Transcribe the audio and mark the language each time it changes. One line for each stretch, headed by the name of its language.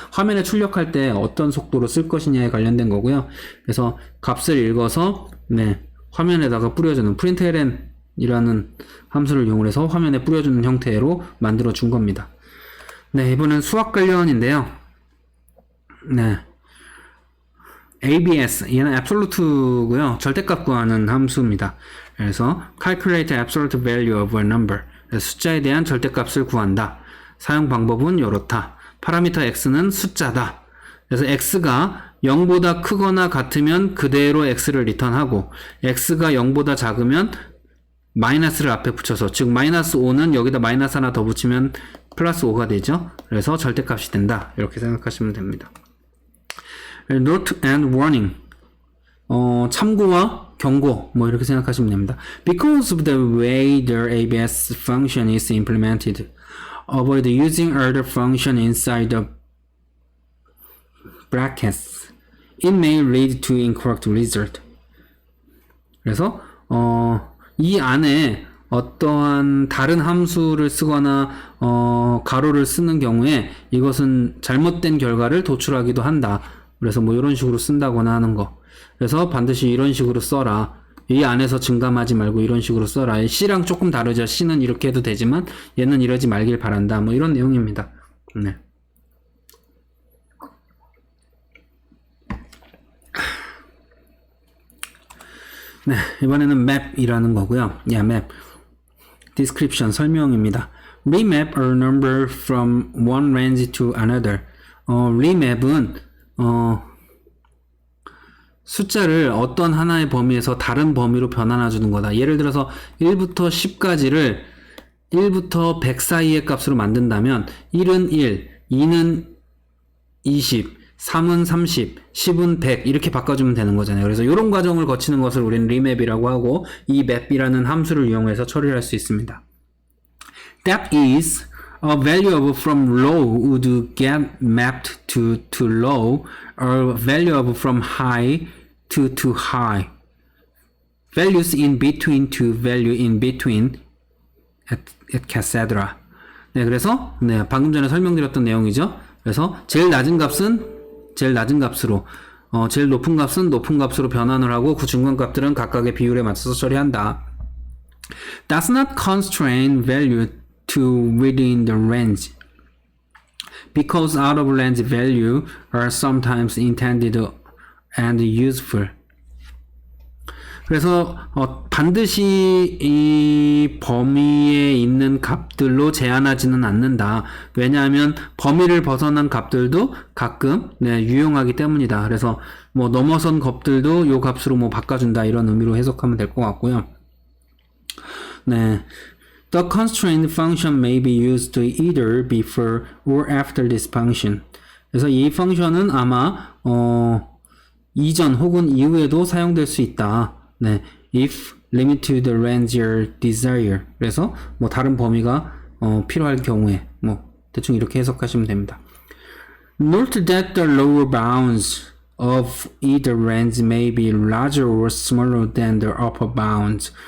Korean: 화면에 출력할 때 어떤 속도로 쓸 것이냐에 관련된 거고요. 그래서 값을 읽어서 화면에다가 뿌려주는 println이라는 함수를 이용해서 화면에 뿌려주는 형태로 만들어 준 겁니다. 네, 이번엔 수학 관련인데요. ABS, 얘는 absolute고요. 절대값 구하는 함수입니다. 그래서
English: calculate absolute value of a number.
Korean: 숫자에 대한 절대값을 구한다. 사용 방법은 이렇다. 파라미터 x는 숫자다. 그래서 x가 0보다 크거나 같으면 그대로 x를 리턴하고 x가 0보다 작으면 마이너스를 앞에 붙여서, 즉 마이너스 5는 여기다 마이너스 하나 더 붙이면 플러스 5가 되죠. 그래서 절대값이 된다. 이렇게 생각하시면 됩니다.
English: Note and warning.
Korean: 참고와 경고, 뭐 이렇게 생각하시면 됩니다.
English: Because of the way the ABS function is implemented, avoid using other function inside the brackets. It may lead to incorrect result.
Korean: 그래서 이 안에 어떠한 다른 함수를 쓰거나 가로를 쓰는 경우에 이것은 잘못된 결과를 도출하기도 한다. 그래서 뭐 이런 식으로 쓴다거나 하는 거. 그래서 반드시 이런 식으로 써라. 이 안에서 증감하지 말고 이런 식으로 써라. C랑 조금 다르죠. C는 이렇게 해도 되지만 얘는 이러지 말길 바란다. 뭐 이런 내용입니다. 네. 네, 이번에는 map이라는 거고요. map. description, 설명입니다.
English: remap a number from one range to another.
Korean: remap은 숫자를 어떤 하나의 범위에서 다른 범위로 변환해 주는 거다. 예를 들어서 1부터 10까지를 1부터 100 사이의 값으로 만든다면 1은 1, 2는 20, 3은 30, 10은 100 이렇게 바꿔주면 되는 거잖아요. 그래서 이런 과정을 거치는 것을 우리는 remap이라고 하고 이 map이라는 함수를 이용해서 처리를 할 수 있습니다.
English: That is, a value of from low would get mapped to low, or value of from high to high. Values in between to value in between, etc.
Korean: 네, 그래서 네, 방금 전에 설명드렸던 내용이죠. 그래서 제일 낮은 값은 제일 낮은 값으로, 제일 높은 값은 높은 값으로 변환을 하고 그 중간 값들은 각각의 비율에 맞춰서 처리한다.
English: Does not constrain value to within the range, because out of range value are sometimes intended and useful.
Korean: 그래서 반드시 이 범위에 있는 값들로 제한하지는 않는다. 왜냐하면 범위를 벗어난 값들도 가끔 유용하기 때문이다. 그래서 뭐 넘어선 값들도 요 값으로 뭐 바꿔준다 이런 의미로 해석하면 될 것 같고요.
English: 네. The constraint function may be used either before or after this function.
Korean: 그래서 이 펑션은 아마 이전 혹은 이후에도 사용될 수 있다.
English: 네, if limit to the range you desire.
Korean: 그래서 뭐 다른 범위가 필요할 경우에 뭐 대충 이렇게 해석하시면 됩니다.
English: Note that the lower bounds of either range may be larger or smaller than the upper bounds.